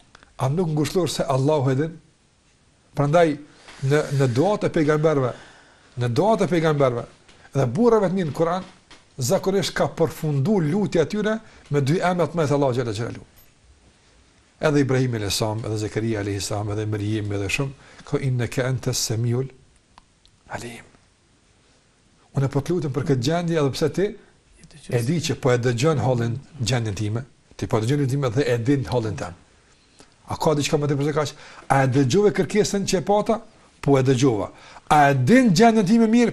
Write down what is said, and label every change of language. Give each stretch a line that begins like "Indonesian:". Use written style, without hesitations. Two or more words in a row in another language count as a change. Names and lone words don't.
Albanian: A nuk ngushtohet se Allahu e din? Prandaj në duat e pejgamberëve, dhe burrave të mirë në Kur'an, zakonisht ka përfunduar lutja atyre me dy emrat më të Allahu
Arabic: جل جلاله.
Albanian: Edhe Ibrahim
Arabic: عليه السلام,
Albanian: edhe Zakaria
Arabic: عليه السلام,
Albanian: edhe Maryam, edhe shumë,
Arabic: ka إنك أنت السميع العليم.
Albanian: Unë po të lutem për këtë gjendje edhe pse ti e di që po e dëgjon hallin gjendjen time, ti po dëgjon gjendjen time dhe e din hallin tim. A ka diçka më tepër se kaq? A e dëgjove kërkesën që e pata? Po e dëgjova. A e din gjendjen time mirë?